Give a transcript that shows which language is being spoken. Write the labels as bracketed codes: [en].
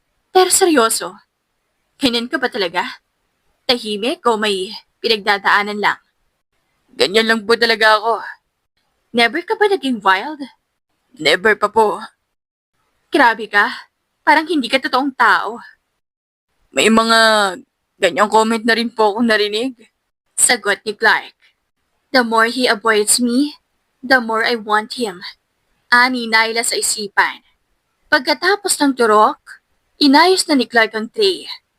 [tl] Pero seryoso, ganyan ka ba talaga? Tahimik o may pinagdadaanan lang? Ganyan lang po talaga ako. Never ka ba naging wild? Never pa po. Grabe ka. Parang hindi ka totoong tao. May mga ganyang comment na rin po akong narinig. Sagot ni Clark. [en] The more he avoids me, the more I want him. [tl] Ani Naila sa isipan. Pagkatapos ng turok, inayos na ni Clark ang tray.